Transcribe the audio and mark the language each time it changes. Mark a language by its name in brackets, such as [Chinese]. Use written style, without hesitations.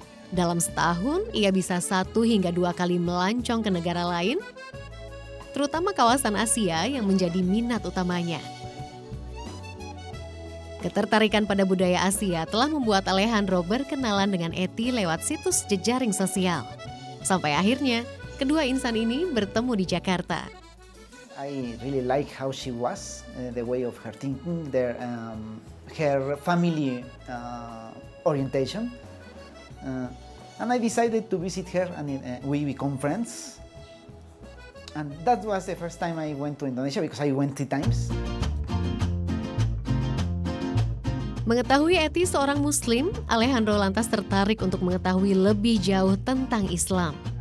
[Indonesian] Dalam setahun, ia bisa 1 hingga 2 kali melancong ke negara lain, terutama kawasan Asia yang menjadi minat utamanya. Ketertarikan pada budaya Asia telah membuat Alejandro berkenalan dengan Eti lewat situs jejaring sosial. Sampai akhirnya, kedua insan ini bertemu di Jakarta. [English] I really like how she was, the way of her thinking, her family orientation. And I decided to visit her and we become friends. And that was the first time I went to Indonesia because I went 3 times. [Indonesian] Mengetahui Eti seorang Muslim, Alejandro lantas tertarik untuk mengetahui lebih jauh tentang Islam.